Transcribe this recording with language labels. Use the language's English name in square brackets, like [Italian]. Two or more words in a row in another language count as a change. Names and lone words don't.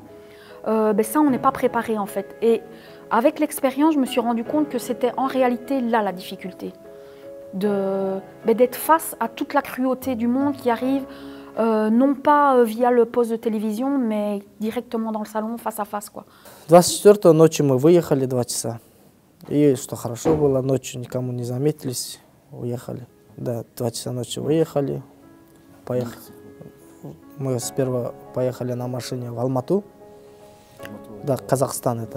[French] Ça on n'est pas préparé en fait. Et avec l'expérience je me suis rendu compte que c'était en réalité là la difficulté. D'être face à toute la cruauté du monde qui arrive, non pas via le poste de télévision, mais directement dans le salon, face à face. [Russian] 24-го ночи мы выехали 2 часа. И что хорошо было, ночью никому не заметились, уехали. Да, 2 часа ночи выехали, поехали. Мы сперва поехали на машине в Алмату, да, Казахстан это.